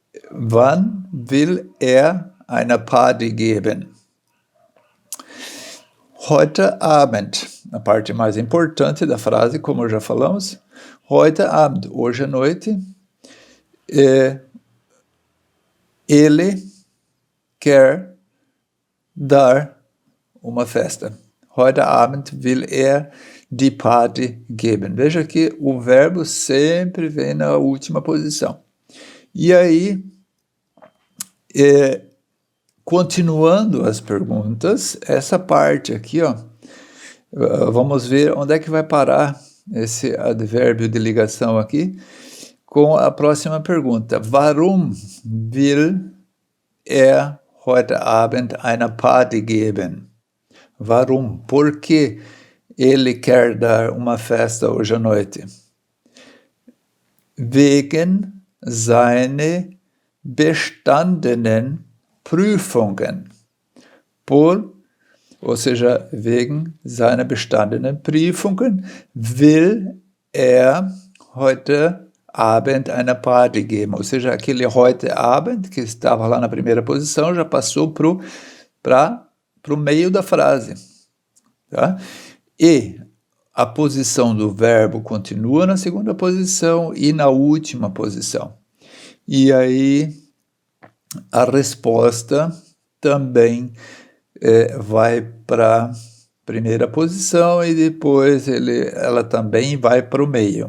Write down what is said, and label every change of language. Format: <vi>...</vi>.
<de>Wann will eine Party geben? Heute Abend,</de> <pt>a parte mais importante da frase, como já falamos.</pt> <de>Heute Abend,</de> <pt>hoje à noite, ele quer dar uma festa.</pt> <de>Heute Abend will die Party geben.</de> <pt>Veja que o verbo sempre vem na última posição. E aí, continuando as perguntas, essa parte aqui, vamos ver onde é que vai parar esse advérbio de ligação aqui, com a próxima pergunta.</pt> <de>Warum will er heute Abend eine Party geben? Warum?</de> <pt>Por que ele quer dar uma festa hoje à noite?</pt> <de>Wegen seiner bestandenen Prüfungen.</de> <pt>Ou seja,</pt> <de>wegen seiner bestandenen Prüfungen will er heute Abend eine Party geben.</de> <pt>Ou seja, aquele</pt> <de>heute Abend,</de> <pt>que estava lá na primeira posição, já passou para o meio da frase. Tá? E a posição do verbo continua na segunda posição e na última posição. E aí a resposta também vai para a primeira posição e depois ela também vai para o meio.</pt>